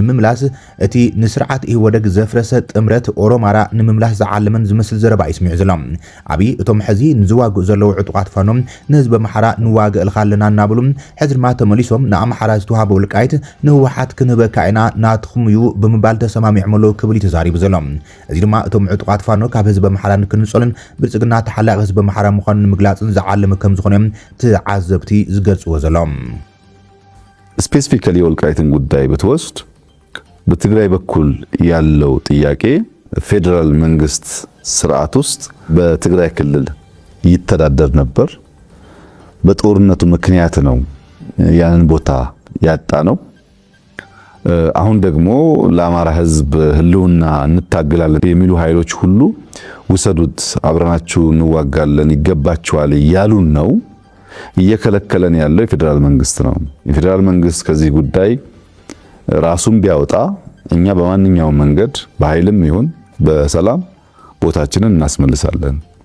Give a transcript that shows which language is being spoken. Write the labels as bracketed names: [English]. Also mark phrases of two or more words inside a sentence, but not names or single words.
[Tigrinya] ንምምላስ ዝዓለመን ዝመስል ዘረባ ይስምዑ ዘሎ። ኣብይ እቶም ሕዚ ንዝዋግኡ ዘለዉ ዕጡቃት ፋኖም ንህዝቢ ኣምሓራ ንዋግእ ኣለና እናብሉም ሕዚ ድማ ተመሊሶም ንኣምሓራ ዝተዋሃበ ውልቃይት ንህወሓት ክንበካ ኢና ናትኹም እዩ ብምባል ተሰማሚዖም ክብል ተዛሪቡ ዘሎ። እዚ ድማ እቶም ዕጡቃት ፋኖ ካብ ህዝቢ ኣምሓራ ንክንጸልን ብልጽግና ተሓላቂ ህዝቢ ኣምሓራ ምዃኑ ንምግላጽን ዝዓለመ ከም ዝኾነ ተዓዘብቲ ዝገልጽዎ ዘሎም። [Amharic] ስፔሲፊካሊ የወልቃይትን ጉዳይ ብትወስድ በትግራይ በኩል ያለው ጥያቄ ፌደራል መንግስት ስርዓት ውስጥ በትግራይ ክልል ይተዳደር ነበር። በጦርነቱ ምክንያት ነው ያንን ቦታ ያጣ ነው። አሁን ደግሞ ለአማራ ህዝብ ህልውና እንታገላለን የሚሉ ኃይሎች ሁሉ ውሰዱት፣ አብረናችሁ እንዋጋለን፣ ይገባችኋል ያሉን ነው። እየከለከለን ያለው የፌደራል መንግስት ነው። የፌደራል መንግስት ከዚህ ጉዳይ ራሱን ቢያወጣ እኛ በማንኛውም መንገድ በኃይልም ይሁን በሰላም ቦታችንን እናስመልሳለን።